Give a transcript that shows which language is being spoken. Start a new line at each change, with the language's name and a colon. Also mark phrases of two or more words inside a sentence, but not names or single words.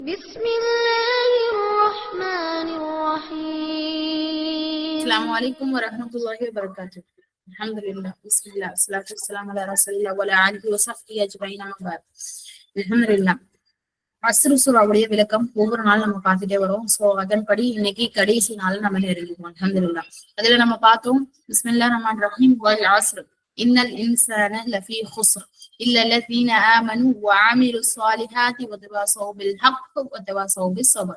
Arabic: بسم الله الرحمن الرحيم. السلام عليكم ورحمة الله وبركاته. الحمد لله بسم الله والصلاة والسلام على رسول الله وعلى آله وصحبه أجمعين أما بعد. الحمد لله.
Tamil: அஸ்ரு சூராவுடைய விளக்கம் ஒவ்வொரு நாள் நம்ம பார்த்துட்டே வரோம். சோ அதன்படி இன்னைக்கு கடைசி நாள் நம்ம நெருங்கிடுவோம்.
Arabic: الحمد لله.
Tamil: அதுல நம்ம பார்த்தோம்
Arabic: بسم الله الرحمن الرحيم والعصر إن الإنسان لفي خسر إلا الذين آمنوا وعملوا الصالحات وتواصوا بالحق وتواصوا بالصبر.